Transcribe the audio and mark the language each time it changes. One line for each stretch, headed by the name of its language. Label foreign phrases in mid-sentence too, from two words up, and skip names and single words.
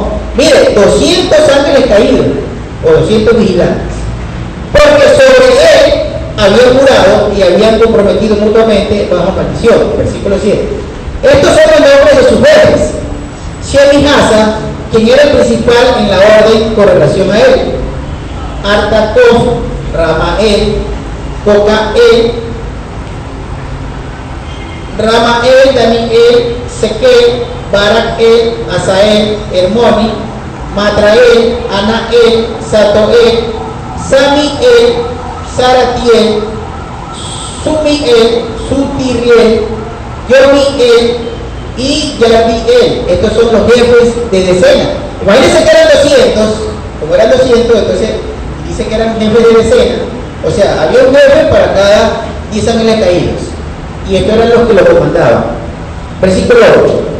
Spanish: Mire, 200 ángeles caídos, o 200 vigilantes, porque sobre él habían jurado y habían comprometido mutuamente bajo maldición. Versículo 7. Estos son los nombres de sus jefes: Shemi Hasa, quien era el principal en la orden con relación a él; Artacof, Ramael, Cocael, Ramael, Daniel, Sequel, Barakel, Asael, Hermoni, Matrael, Anael, Satoel, Samiel, Saratiel, Sumiel, Sutiriel, Yomiel y Yarbiel. Estos son los jefes de decena. Imagínense que eran 200, como eran 200, entonces dice que eran jefes de decena. O sea, había un jefe para cada 10 ángeles caídos. Y estos eran los que lo comandaban. Versículo 8.